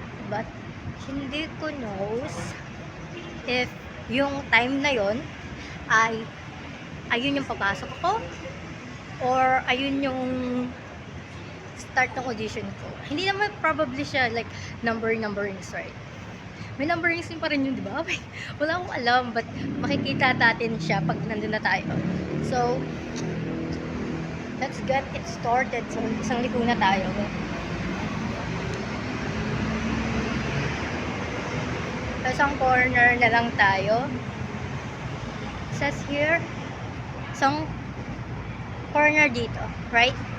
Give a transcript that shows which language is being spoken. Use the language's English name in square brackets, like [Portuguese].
[Filipino] But hindi ko knows if yung time na yon ay ayun yung papasok ko or ayun yung start ng audition ko. Hindi naman probably siya like numberings, right? May numberings din pa rin yun, di ba? Wala akong alam, but makikita natin siya pag nandun na tayo. [English] So, let's get it started. [Filipino] So, isang liko na tayo. So, isang corner na lang tayo. [English] It says here, [Filipino] isang corner dito, right?